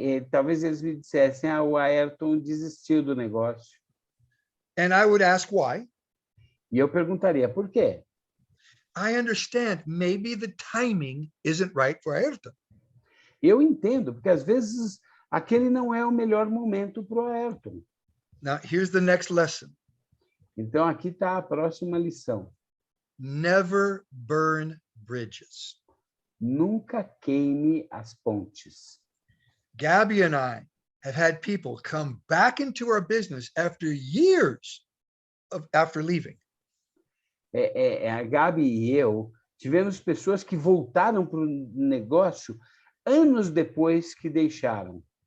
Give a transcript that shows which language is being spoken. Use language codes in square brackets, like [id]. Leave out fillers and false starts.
[pt] Talvez eles me dissessem, o Ayrton desistiu do negócio. [en] And I would ask why. [pt] E eu perguntaria, por quê? [en] I understand maybe the timing isn't right for Ayrton. [pt] Eu entendo, porque às vezes aquele não é o melhor momento para o Ayrton. [en] Now, here's the next lesson. [pt] Então, aqui está a próxima lição. [en] Never burn bridges. [pt] Nunca queime as pontes. [en] Gabby and I have had people come back into our business after years after leaving. [pt] A Gabi e eu tivemos pessoas que voltaram para o negócio anos depois que deixaram.